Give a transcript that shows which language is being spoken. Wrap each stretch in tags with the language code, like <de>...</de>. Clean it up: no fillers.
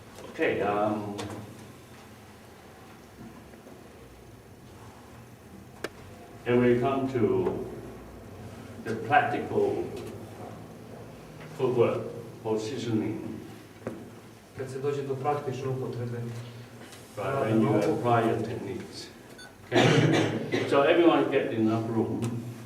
<en>Okay, and we come to the practical footwork positioning,</en> <sr>Kad se dođe do praktične upotrebe.</sr> <en>right, when you apply your techniques. Okay, so everyone get enough room.</en>